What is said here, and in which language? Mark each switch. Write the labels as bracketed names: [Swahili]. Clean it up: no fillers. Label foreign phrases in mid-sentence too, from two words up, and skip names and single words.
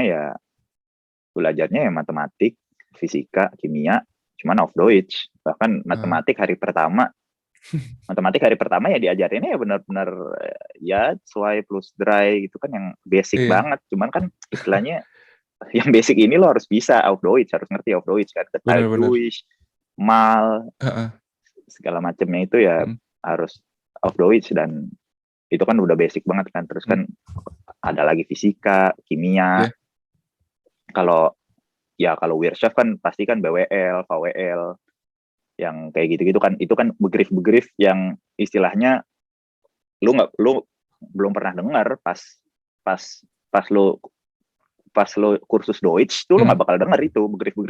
[Indonesian] belajarnya ya matematik, fisika, kimia, cuman [German] auf Deutsch. [Indonesian] Bahkan Ah. matematik hari pertama ya diajarinnya ya benar-benar ya 2 plus 3 gitu kan yang basic Iya. banget. Cuman kan istilahnya yang basic ini lo harus bisa [German] auf Deutsch, [Indonesian] harus ngerti [German] auf Deutsch [Indonesian] kan, Geteilt Benar-benar. [German] durch, mal, Heeh. [Indonesian] segala macamnya itu ya Mm. harus [German] auf Deutsch, [Indonesian] dan itu kan udah basic banget kan. Terus Mm. kan ada lagi fisika, kimia. Iya. Kalau kalau Wirtschaft kan pasti kan BWL, VWL, yang kayak gitu-gitu kan, itu kan begrif-begrif yang istilahnya lu belum pernah dengar pas pas pas lu pas lo kursus Deutsch tuh lo nggak bakal denger itu begrif-begrif